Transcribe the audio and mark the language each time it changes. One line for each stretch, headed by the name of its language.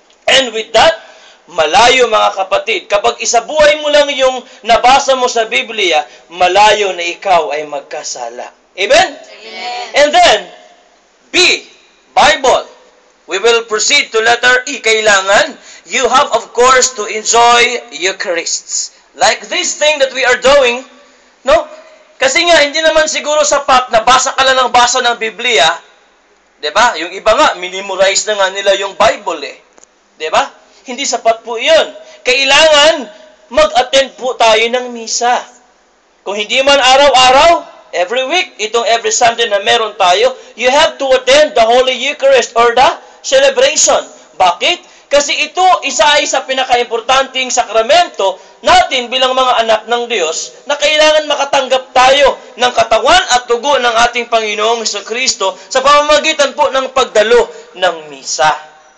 English: And with that,
Filipino: malayo mga kapatid, kapag isabuhay mo lang yung nabasa mo sa Biblia, malayo na ikaw ay magkasala.
English: Amen? Amen. And then, B, Bible. We will proceed to letter E.
Filipino: Kailangan,
English: you have of course to enjoy Eucharists. Like this thing that we are doing, no?
Filipino: Kasi nga, hindi naman siguro sapat na basa ka lang ng basa ng Biblia. Diba? Yung iba nga, minimorize na nga nila yung Bible eh. Diba? Hindi sapat po yun. Kailangan, mag-attend po tayo ng misa. Kung hindi man araw-araw,
English: every week, itong every Sunday na meron tayo, you have to attend the Holy Eucharist or the celebration.
Filipino: Bakit? Kasi ito, isa sa pinaka-importanting sakramento natin bilang mga anak ng Diyos na kailangan makatanggap tayo ng katawan at dugo ng ating Panginoong Jesucristo sa pamamagitan po ng pagdalo ng misa.